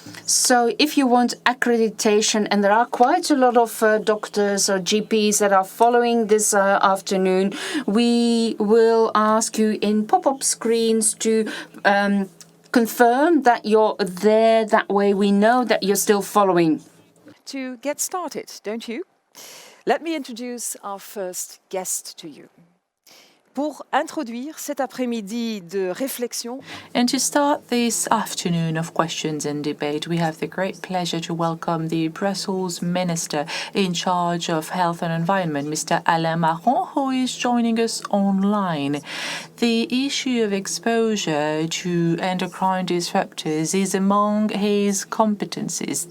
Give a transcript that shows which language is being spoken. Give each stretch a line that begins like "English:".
English: So if you want accreditation, and there are quite a lot of doctors or GPs that are following this afternoon, we will ask you in pop-up screens to confirm that you're there. That way we know that you're still following. To get started, don't you? Let me introduce our first guest to you.
French: Pour introduire cet après-midi de réflexion.
English: And to start this afternoon of questions and debate, we have the great pleasure to welcome the Brussels Minister in charge of Health and Environment, Mr. Alain Maron, who is joining us online. The issue of exposure to endocrine disruptors is among his competencies.